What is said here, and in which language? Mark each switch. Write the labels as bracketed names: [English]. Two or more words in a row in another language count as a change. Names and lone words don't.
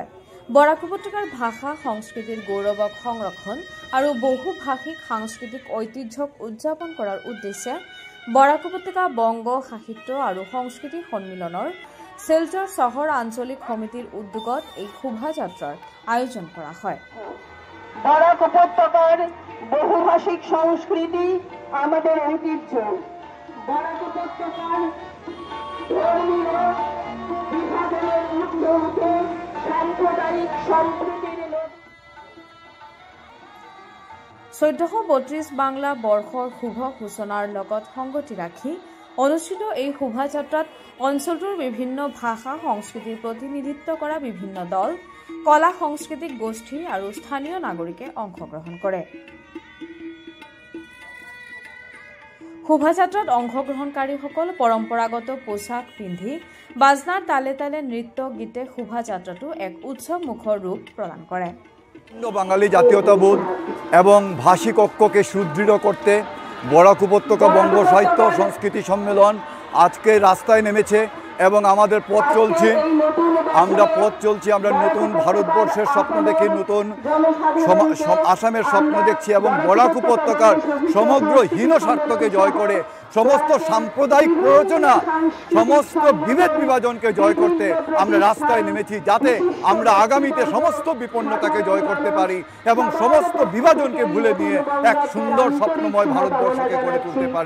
[Assamese] বৰাক উপত্যকাৰ ভাষা সংস্কৃতিৰ গৌৰৱক সংৰক্ষণ আৰু বহুভাষিক সাংস্কৃতিক ঐতিহ্যক উদযাপন কৰাৰ উদ্দেশ্যে বৰাক উপত্যকা বংগ সাহিত্য আৰু সংস্কৃতি সন্মিলনৰ শিলচৰ চহৰ আঞ্চলিক সমিতিৰ উদ্যোগত এই শোভাযাত্ৰাৰ আয়োজন কৰা হয়। [Bangla] বরাক উপত্যকার বহুভাষিক সংস্কৃতি আমাদের ঐতিহ্য। বরাক উপত্যকার ধর্মীয় বিভাজনের ঊর্ধ্বে উঠে সাম্প্রদায়িক সম্প্রীতির [Assamese] 1432 বাংলা বৰ্ষৰ শুভ সূচনাৰ লগত সংগতি ৰাখি অনুষ্ঠিত এই শোভাযাত্ৰাত অঞ্চলটোৰ বিভিন্ন ভাষা সংস্কৃতিৰ প্ৰতিনিধিত্ব কৰা বিভিন্ন দল কলা সাংস্কৃতিক গোষ্ঠী আৰু স্থানীয় নাগৰিকে অংশগ্ৰহণ কৰে। শোভাযাত্ৰাত অংশগ্ৰহণকাৰীসকল পৰম্পৰাগত পোছাক পিন্ধি বাজনাৰ তালে তালে নৃত্য গীতে শোভাযাত্ৰাটো এক উৎসৱমুখৰ রূপ প্রদান করে। [Bangla] বাঙালি জাতীয়তাবোধ এবং ভাষিক ঐক্যকে সুদৃঢ় করতে বরাক উপত্যকা বঙ্গ সাহিত্য সংস্কৃতি সম্মেলন আজকে রাস্তায় নেমেছে এবং আমাদের পথ চলছে। আমরা নতুন ভারতবর্ষের স্বপ্ন দেখি, নতুন আসামের স্বপ্ন দেখছি এবং বরাক উপত্যকার সমগ্র হীন স্বার্থকে জয় করে সমস্ত সাম্প্রদায়িক প্ররোচনা সমস্ত বিভেদ বিভাজনকে জয় করতে আমরা রাস্তায় নেমেছি, যাতে আমরা আগামীতে সমস্ত বিপন্নতাকে জয় করতে পারি এবং সমস্ত বিভাজনকে ভুলে দিয়ে এক সুন্দর স্বপ্নময় ভারতবর্ষকে গড়ে তুলতে পারি।